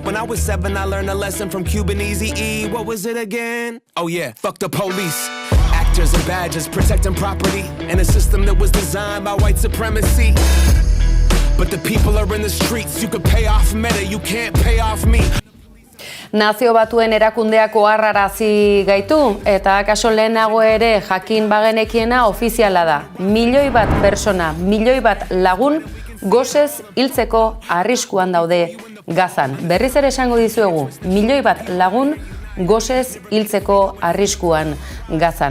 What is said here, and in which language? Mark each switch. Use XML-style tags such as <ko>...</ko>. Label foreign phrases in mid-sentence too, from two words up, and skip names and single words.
<en>When I was 7, I learned a lesson from Cuban Eazy-E. What was it again? Oh yeah, fuck the police. Actors and badges protecting property in a system that was designed by white supremacy. But the people are in the streets. You could pay off Meta, you can't pay off me.</en> <eu>Nazio Batuen erakundeak oharrarazi gaitu, eta akaso lehenago ere jakin bagenekiena ofiziala da. 1 milioi bat persona, 1 milioi bat lagun gosez hiltzeko arriskuan daude Gazan. Berriz ere esango dizuegu, 1 milioi bat lagun gosez hiltzeko arriskuan Gazan.</eu>